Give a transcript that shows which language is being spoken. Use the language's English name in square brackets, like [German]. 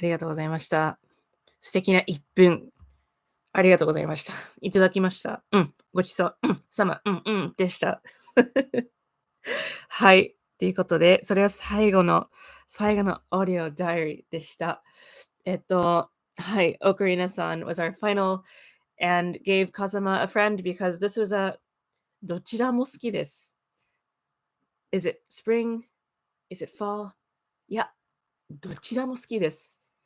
[Japanese] ありがとうございました。素敵な1分。ありがとうございました。いただきました。ごちそう。様。でした。はい。ということで、それは最後のオーディオダイアリーでした。はい。 [English] Ocarina-san was our final and gave Kazama a friend because this was a [Japanese] どちらも好きです。 [English] Is it spring? Is it fall? [Japanese] いや、どちらも好きです。